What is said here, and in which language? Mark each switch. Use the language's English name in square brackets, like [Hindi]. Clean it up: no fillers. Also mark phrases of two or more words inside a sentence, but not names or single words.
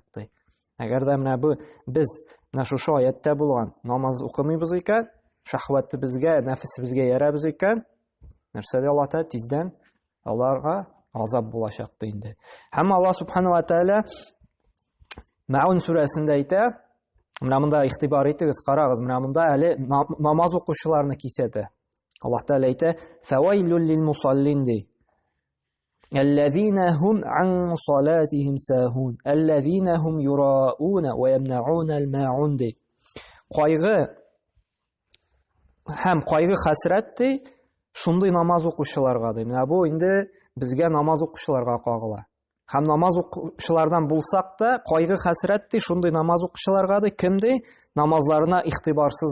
[Tatar] Әгәр дә менә без менә шушы аятта булган намаз укымыйбыз икән, шәһвәтебезгә, нәфесебезгә иярәбез икән, нәрсә Аллаһ Тәгалә тиздән аларга газап булачак инде. Һәм [Arabic] الله سبحانه وتعالى [Tatar] Мәун сүрәсендә әйтә, менә монда игътибар итегез, карагыз, менә монда әле намаз укучыларны кисәтә. Аллаһ Тәгалә әйтә: [Arabic] "فويل للمصلين" الذين هم عن صلاتهم ساهون الذين هم يراءون ويمنعون الماعون. [Tatar] Кайгы һәм кайгы хәсрәт шундый намаз укучыларга. Менә бу инде безгә намаз укучыларга кагыла. Һәм намаз укучылардан булсак та, кайгы хәсрәт шундый намаз укучыларга кем намазларына игътибарсыз.